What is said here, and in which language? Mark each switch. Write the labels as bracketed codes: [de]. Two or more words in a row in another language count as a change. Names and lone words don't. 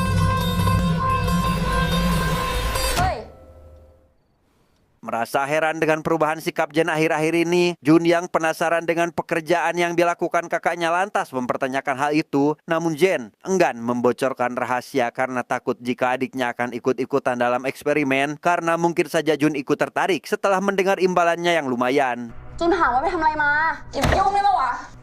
[id] Merasa heran dengan perubahan sikap Jen akhir-akhir ini, Jun yang penasaran dengan pekerjaan yang dilakukan kakaknya lantas mempertanyakan hal itu. Namun Jen enggan membocorkan rahasia karena takut jika adiknya akan ikut-ikutan dalam eksperimen, karena mungkin saja Jun ikut tertarik setelah mendengar imbalannya yang lumayan. [th] จุนถามว่าไปทำอะไรมาอย่าไปยุ่งได้ปะวะ